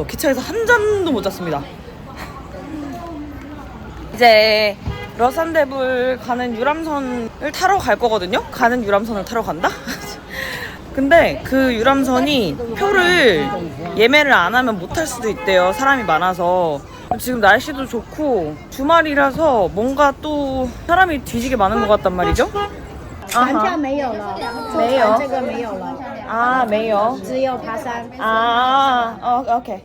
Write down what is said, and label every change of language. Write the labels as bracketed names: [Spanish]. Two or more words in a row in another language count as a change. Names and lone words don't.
[Korean] 기차에서 한 잔도 못 잤습니다. 이제 러산대불 가는 유람선을 타러 갈 거거든요? 가는 유람선을 타러 간다? 근데 그 유람선이 표를 예매를 안 하면 못 탈 수도 있대요. 사람이 많아서. 지금 날씨도 좋고 주말이라서 뭔가 또 사람이 뒤지게 많은 것 같단 말이죠. [Chinese] 船票没有了，没有这个没有了，啊，没有只有爬山。啊，OK。